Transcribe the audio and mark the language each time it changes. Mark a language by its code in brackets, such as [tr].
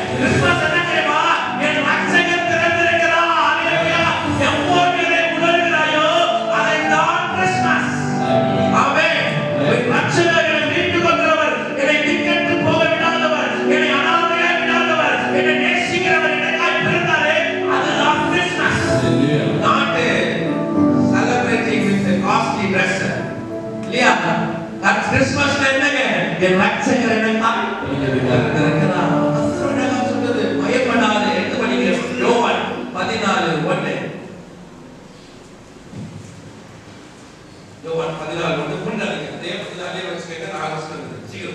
[ta] Christmas என்ன தெரியுமா? என் ரட்சகர் பிறந்திருக்கிறார். அல்லேலூயா. எப்போது இதை உணர்கிறாயோ அதைத்தான் கிறிஸ்மஸ். ஆமென். என் ரட்சகர் என்னை மீட்டுக் கொண்டவர், என்னை திக்கற்று போக விடாதவர், என்னை அனாதையாய் விடாதவர், என்னை நேசிக்கிறவர் எனக்காய் பிறந்தாரே, அதுதான் Christmas. [en] Not celebrating with a costly dress. [ta] இல்லையா? அது கிறிஸ்மஸ்ல என்னங்க? என் ரட்சகர் எனக்காய் பிறந்திருக்கிறார். கர்த்தருடைய சொல்றது, பயப்படாதே. எடுத்து படிங்க. யோவான் 14:1. யோவான் 14:1 புரிஞ்சாதீங்க. அதே 14 வச்சுக்கங்க. நான் சொல்றது சீக்கிரம்